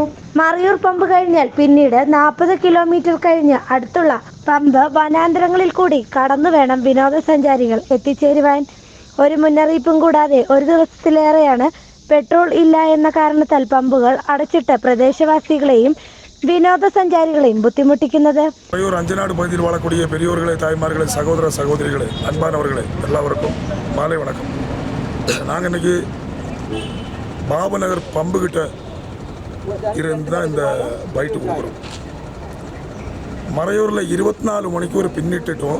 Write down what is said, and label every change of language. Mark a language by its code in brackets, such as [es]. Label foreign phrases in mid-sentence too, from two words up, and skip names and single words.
[ml] മറയൂർ പമ്പ് കഴിഞ്ഞാൽ പിന്നീട് 40 കിലോമീറ്റർ കഴിഞ്ഞ് അടുത്തുള്ള പമ്പ് വനാന്തരങ്ങളിൽ കൂടി കടന്നു വേണം വിനോദസഞ്ചാരികൾ എത്തിച്ചേരുവാൻ. ഒരു മുന്നറിയിപ്പും കൂടാതെ ഒരു ദിവസത്തിലേറെയാണ് പെട്രോൾ ഇല്ല എന്ന കാരണത്താൽ പമ്പുകൾ അടച്ചിട്ട് പ്രദേശവാസികളെയും വിനോദസഞ്ചാരികളെയും ബുദ്ധിമുട്ടിക്കുന്നത്. [ta] மறையூர் அஞ்சநாடு பகுதியில் வாழக்கூடிய பெரியோர்களே, தாய்மார்களே, சகோதர சகோதரிகளே, அன்பானவர்களே எல்லாருக்கும் மாலை வணக்கம். நாங்கள் இன்னைக்கு பாபநகர் பம்பு கிட்ட இருந்து தான் இந்த பைட்டு கொடுக்குறோம். மறையூரில் 24 மணிக்கூர் பின்னிட்டுட்டோம்.